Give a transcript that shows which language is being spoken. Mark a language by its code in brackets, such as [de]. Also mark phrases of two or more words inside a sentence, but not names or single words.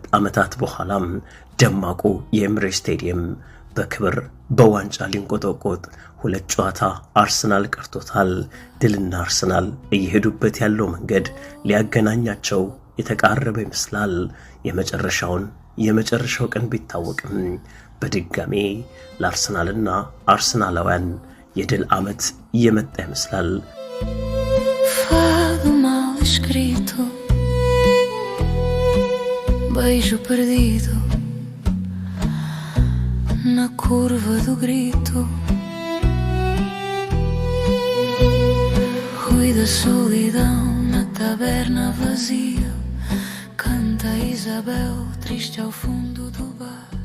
[am] ዓመታት በኋላም ደማቁ የኤምሬትስ ስቴዲየም በክብር በዋንጫ ሊንቆጠቆጥ 2 ጨዋታ አርሰናል ቀርቶታል። ድልና አርሰናል እየሄዱበት ያለው መንገድ ሊያገናኛቸው የተቃረበ ይመስላል። የመጨረሻው ቀን ቢታወቅም በድጋሜ ለአርሰናልና አርሰናላውያን የድል ዓመት እየመጣ ይመስላል። [pt] Fado mal escrito, beijo perdido na curva do grito, ruído da solidão na taberna vazia, canta Isabel triste ao fundo do bar.